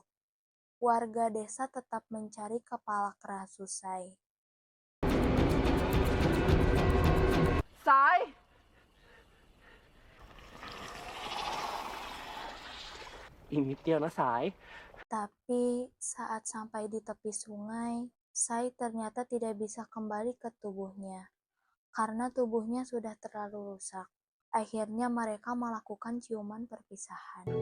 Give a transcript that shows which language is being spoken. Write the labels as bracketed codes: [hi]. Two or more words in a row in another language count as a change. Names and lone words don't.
[id] Warga desa tetap mencari kepala Kerasu Sai. [th] สาย อีกนิดเดียวนะสาย [id] Tapi saat sampai di tepi sungai, Sai ternyata tidak bisa kembali ke tubuhnya, karena tubuhnya sudah terlalu rusak. Akhirnya mereka melakukan ciuman perpisahan.